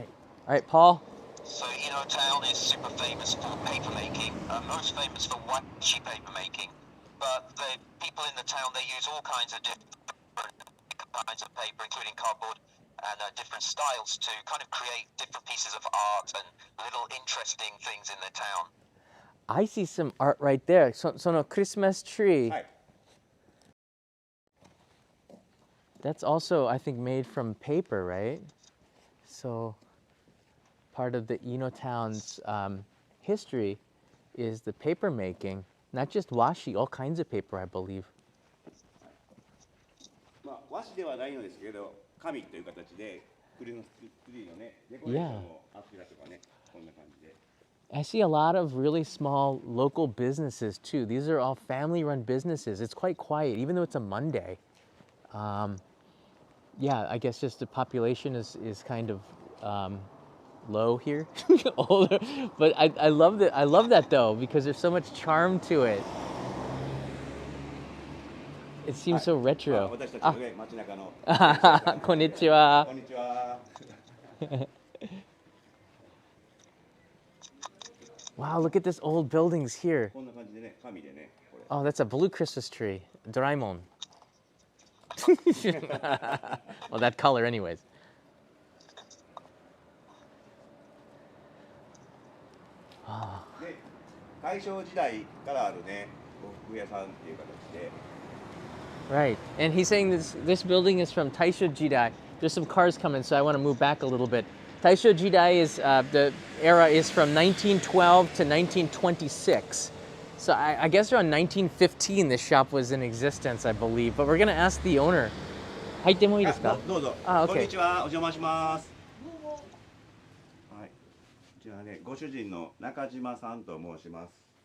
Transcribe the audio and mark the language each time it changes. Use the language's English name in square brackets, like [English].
[English] はい。All right, Paul. So Ino Town is super famous for paper making, most famous for washi paper making. But the people in the town, they use all kinds of different kinds of paper, including cardboard, and different styles to kind of create different pieces of art and little interesting things in the town. I see some art right there. So no Christmas tree. [Japanese] はい。 [English] That's also, I think, made from paper, right? So part of the Ino Town's history is the paper making, not just washi, all kinds of paper, I believe. [Japanese] まあ、和紙ではないのですけど、紙という形でクリスマスツリーのね、デコレーションをあったりとかね、こんな感じで。 [English] I see a lot of really small local businesses too. These are all family-run businesses. It's quite quiet, even though it's a Monday. Yeah, I guess just the population is kind of low here, older. But I love that. I love that though because there's so much charm to it. It seems so まあ retro. [Japanese] 私たちのね、街中の。こんにちは。こんにちは。 [English] Wow, look at this old buildings here. [Japanese] こんな感じでね、紙でね、これ。 [English] Oh, that's a blue Christmas tree. Doraemon. Well, that color anyways. [Japanese] で、大正時代からあるね、呉服屋さんっていう形で。 [English] Right. And he's saying this building is from Taisho Jidai. There's some cars coming, so I want to move back a little bit. Taisho Jidai is the era is from 1912 to 1926. So I guess around 1915 this shop was in existence, I believe. But we're going to ask the owner. [Japanese] 入ってもいいですか？どうぞ。あ、OK。こんにちは、お邪魔します。はい。こちらね、ご主人の中島さんと申します。